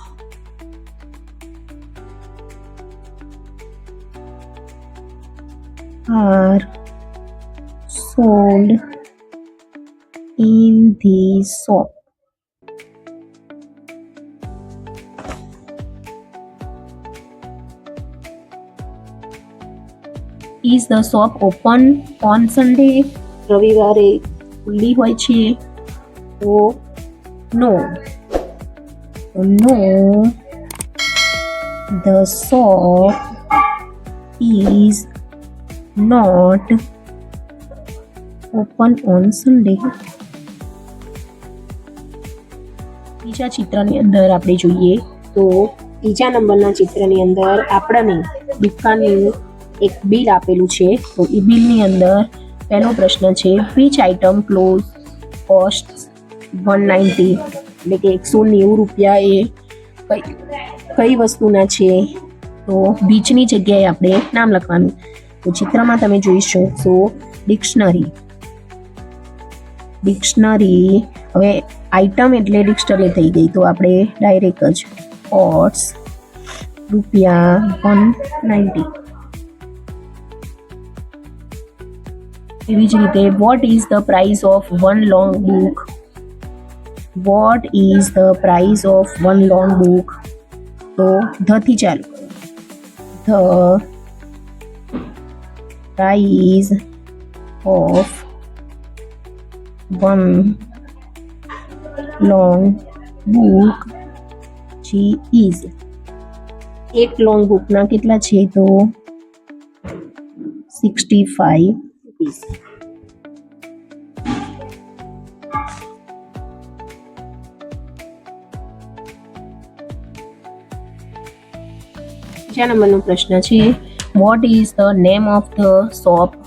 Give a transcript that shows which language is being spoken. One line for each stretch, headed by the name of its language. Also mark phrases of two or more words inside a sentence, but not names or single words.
English: Are sold in the shop. Is the shop open on Sunday?
Gujarati: રવિવારે ખુલ્લી હોય છે? તો no.
English: No, the shop is not open on Sunday.
Gujarati: બીજા ચિત્રની અંદર આપણે જોઈએ તો ત્રીજા નંબરના ચિત્રની અંદર આપણને દુકાનનું એક બિલ આપેલું છે. તો એ બિલની અંદર પહેલો પ્રશ્ન છે
English: which item clothes cost 190,
Gujarati: એટલે કે 190 રૂપિયા એ કઈ વસ્તુના છે? તો બીચની જગ્યાએ આપણે નામ લખવાનું. તો ચિત્રમાં તમે જોઈ શકશો ડિક્શનરી. હવે આઇટમ એટલે ડિક્શનરી થઈ ગઈ. તો આપણે ડાયરેક્ટ જ કોસ્ટ રૂપિયા 190.
English: એવી જ રીતે What is the price of one long book? What is the price of one long book?
Gujarati: તો ધ થી ચાલુ કરો.
English: The price of one long book is.
Gujarati: એક લોંગ બુકના કેટલા છે? તો 65 rupees. બીજા નંબરનો પ્રશ્ન છે
English: What is the name of the shop?